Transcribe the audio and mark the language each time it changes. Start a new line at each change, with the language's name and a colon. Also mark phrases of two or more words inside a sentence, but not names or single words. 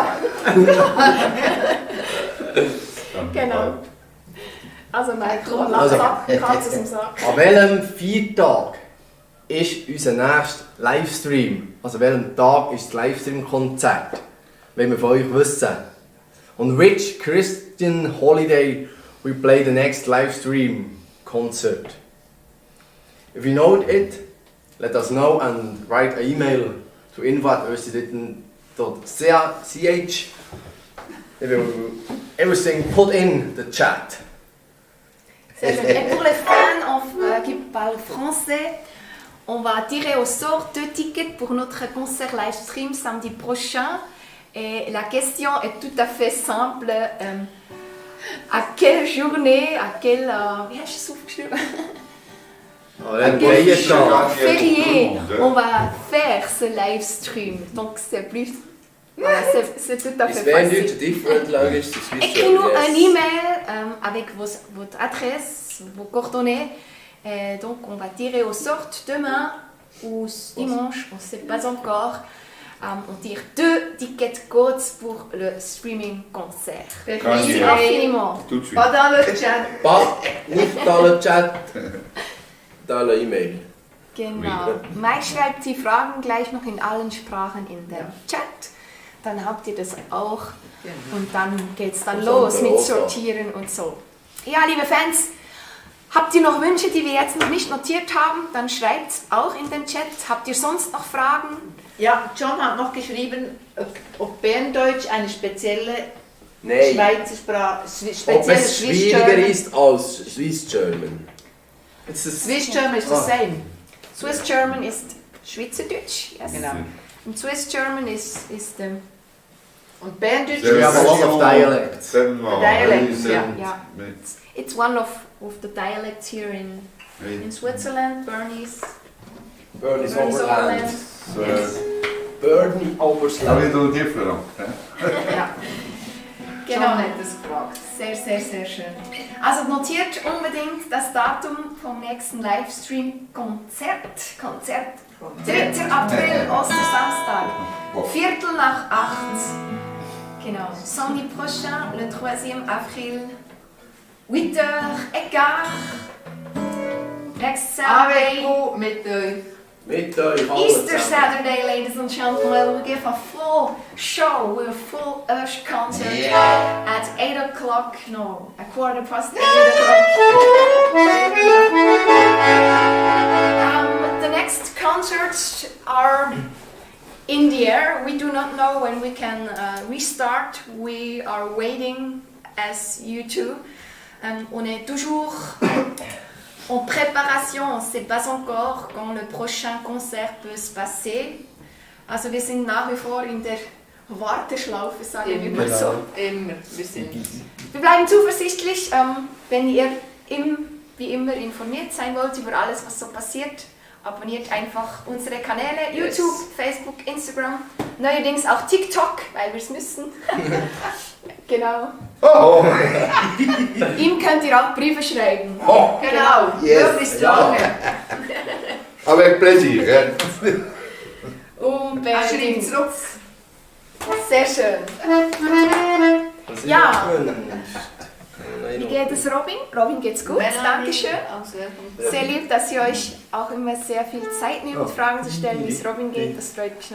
German: Genau. Also nein, komm, Also. Katze aus dem Sack. An welchem Viertag ist unser nächster Livestream? Also an welchem Tag ist das Livestream-Konzert? Wenn wir von euch wissen.
English: On which Christian holiday we play the next livestream concert? If you know it, let us know and write an email to info@österreich.ch. They will everything put in the chat.
French: Et pour les fans qui parlent français, on va tirer au sort 2 tickets pour notre concert
English: live stream
French: samedi prochain. Et la question est tout à fait simple. À quelle journée, à quelle...
German: wie hast du es aufgeschrieben?
French: Férié, on va faire ce
English: live stream.
French: Donc c'est plus... Voilà, c'est tout à fait
English: It's very
French: facile.
English: different language to Swiss.
French: Écris-nous un email avec votre adresse, vos coordonnées. Donc on va tirer au sort demain ou dimanche, on ne sait pas encore. On tire 2 tickets codes pour le
English: streaming concert.
French: Merci Merci. infiniment. Tout de suite. Pas dans le chat. Nicht dans le chat, dans le E-Mail.
German: Genau. Mike schreibt die Fragen gleich noch in allen Sprachen in den Chat. Dann habt ihr das auch. Und dann geht es dann Und los dann mit Europa. Sortieren und so. Ja, liebe Fans, habt ihr noch Wünsche, die wir jetzt noch nicht notiert haben? Dann schreibt es auch in den Chat. Habt ihr sonst noch Fragen? Ja, John hat noch geschrieben, ob Berndeutsch eine spezielle Nein. Schweizer Sprache, Ob spezielle es Swiss schwieriger German. ist als Swiss German.
English: Swiss German ist the same.
German: Swiss German ist Schweizerdeutsch. Yes. Genau.
English: And Swiss German is
German: Und Berndeutsch
English: We have a lot of dialects. Dialects, ja. yeah. It's one of the dialects here in Switzerland. Bernese. Bernese Bernese Oberland. Oberland. Bernese A Oberland. little different.
German: Ja. John Genau. hat das gefragt. Sehr, sehr, sehr schön. Also notiert unbedingt das Datum vom nächsten Livestream-Konzert. 3. April, Ostersamstag, 7:45. Genau.
French: Samedi prochain, le 3e avril, 8h15.
English: Next Saturday,
French: Avec vous,
German: mit euch. Mit euch alle
English: Easter
German: zusammen.
English: Saturday, ladies and gentlemen. We give a full show with a full Ursh concert at 8 o'clock. No, a 8:15. The next concerts are in the air. We do not know when we can restart. We are waiting as you too.
French: On est toujours en préparation. On ne sait pas encore quand le prochain Konzert peut se passer.
German: Also wir sind nach wie vor in der Warteschlaufe, sagen wir mal so. Immer. Wir sind. Wir bleiben zuversichtlich, wenn ihr wie immer informiert sein wollt über alles, was so passiert. Abonniert einfach unsere Kanäle, YouTube, Facebook, Instagram, neuerdings auch TikTok, weil wir es müssen. Genau. Oh, Ihm könnt ihr auch Briefe schreiben. oh. Genau. Möglichst lange.
French: Avec plaisir. Hein?
German: Er schreibt Unbedingt. zurück. Sehr schön. Was ist Ja. das gewünscht? Wie geht es Robin? Robin geht's gut, Dankeschön. Sehr lieb, dass ihr euch auch immer sehr viel Zeit nehmt, Fragen zu stellen, wie es Robin geht.